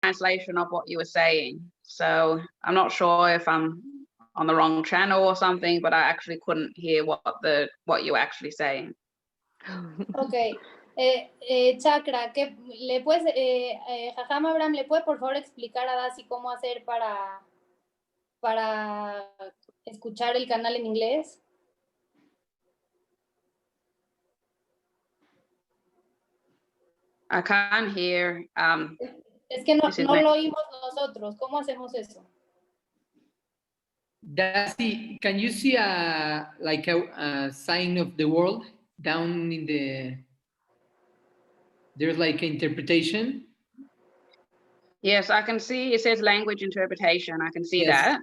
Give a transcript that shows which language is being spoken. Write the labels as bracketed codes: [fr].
[en] translation of what you were saying. So I'm not sure if I'm on the wrong channel or something, but I actually couldn't hear what you were actually saying. Ok. [es] Chakra, ¿qué le puedes, Jajam Abraham, ¿le puede por favor explicar a Dassi cómo hacer para escuchar el canal en inglés? I can't hear. Es que no lo oímos nosotros. ¿Cómo hacemos eso? [en] Dassi, can you see like a sign of the world down in the? There's like interpretation. Yes, I can see. It says language interpretation. I can see that.